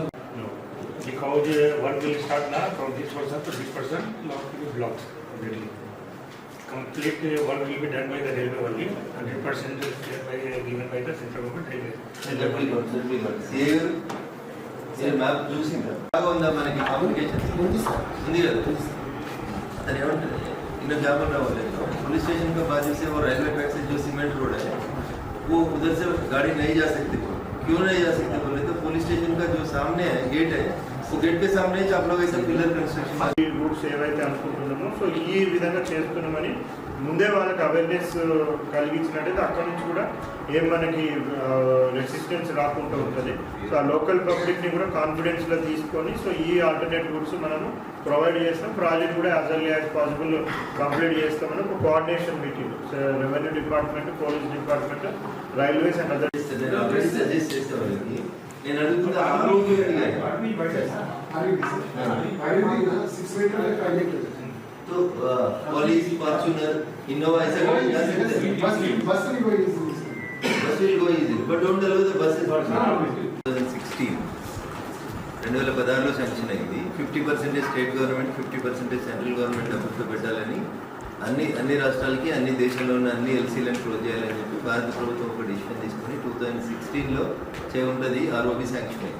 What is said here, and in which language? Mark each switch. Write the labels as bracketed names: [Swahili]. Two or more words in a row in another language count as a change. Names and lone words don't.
[English] work will start na from this person to this person blocks complete work will be done by the railway only. 100% is given by the central government railway. [Hindi] ये मैप [Telugu] చూసిందా బాగా ఉందా మనకి కమ్యూనికేషన్ ఉంది కదా అతను ఏమంటారు [Hindi] इन जामन रावल पुलिस स्टेशन के बाजू से वो रेलवे ट्रैक से जो सीमेंट रोड है वो उधर से गाड़ी नहीं जा सकती। क्यों नहीं जा सकती बोले तो पुलिस स्टेशन का जो सामने है गेट है वो गेट के सामने आप लोग ऐसा पिलर कंस्ट्रक्शन [Telugu] రూట్స్ ఏవైతే అనుకుంటున్నామో సో ఈ విధంగా చేస్తున్నామని ముందే వాళ్ళకి అవేర్నెస్ కలిగించినట్టయితే అక్కడ నుంచి కూడా ఏం మనకి రెసిస్టెన్స్ రాకుండా ఉంటుంది. సో ఆ లోకల్ పబ్లిక్ని కూడా కాన్ఫిడెన్స్లో తీసుకొని సో ఈ ఆల్టర్నేట్ రూట్స్ మనము ప్రొవైడ్ చేస్తాం. ప్రాజెక్ట్ కూడా [English] as early as possible complete [Telugu] చేస్తామని ఒక [English] coordination meeting revenue department, police department, railways and other [Telugu] నేను అడుగుతున్నా [Hindi] तो पुलिस फॉर्च्यूनर इनोवा ऐसा बस [English] will go easy but don't allow the buses 2016 [Telugu] 2016లో శాంక్షన్ అయింది. 50% స్టేట్ గవర్నమెంట్, 50% సెంట్రల్ గవర్నమెంట్ డబ్బుతో పెట్టాలని అన్ని రాష్ట్రాలకి, అన్ని దేశంలో ఉన్న అన్ని ఎల్సీలను క్లోజ్ చేయాలని చెప్పి భారత ప్రభుత్వం ఒక డిసిషన్ తీసుకొని 2016లో చేయుంటది ఆర్ఓబి శాంక్షన్ అయింది.